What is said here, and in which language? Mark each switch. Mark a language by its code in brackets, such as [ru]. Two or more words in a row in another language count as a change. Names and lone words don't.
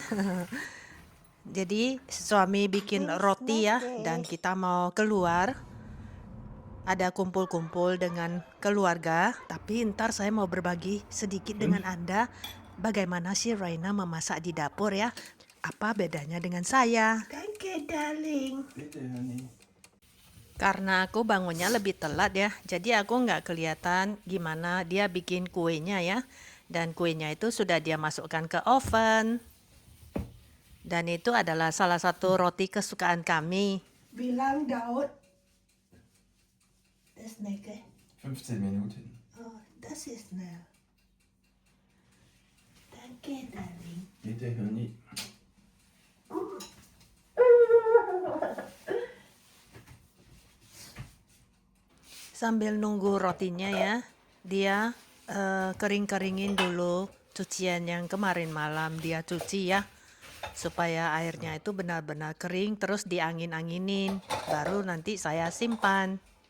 [id] Jadi suami bikin roti ya dan kita mau keluar. Ada kumpul-kumpul dengan keluarga, tapi ntar saya mau berbagi sedikit dengan Anda bagaimana sih Raina memasak di dapur ya. Apa bedanya dengan saya? [de] Danke, darling. Bitte, Honey. [id] Karena aku bangunnya lebih telat ya, jadi aku nggak kelihatan gimana dia bikin kuenya ya. Dan kuenya itu sudah dia masukkan ke oven. Dan itu adalah salah satu roti kesukaan kami. [de] Wie lang dauert das Necke? 15 Minuten. Oh, das ist schnell. Danke, darling. Bitte, Honey. [id] Sambil nunggu rotinya ya, dia kering-keringin dulu cucian yang kemarin malam dia cuci ya. Supaya airnya itu benar-benar kering, terus diangin-anginin, baru nanti saya simpan.